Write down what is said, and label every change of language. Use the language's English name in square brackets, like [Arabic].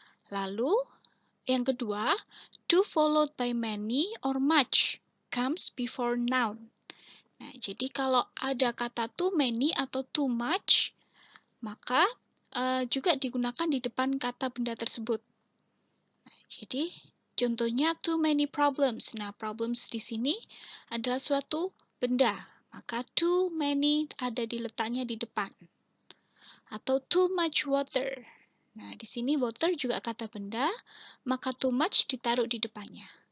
[Indonesian] Lalu yang kedua, [English] to followed by many or much comes before noun. [Indonesian] Nah, jadi kalau ada kata too many atau too much, maka juga digunakan di depan kata benda tersebut. Nah, jadi contohnya too many problems. Nah, problems di sini adalah suatu benda, maka too many ada letaknya di depan. Atau too much water. Nah, di sini water juga kata benda, maka too much ditaruh di depannya.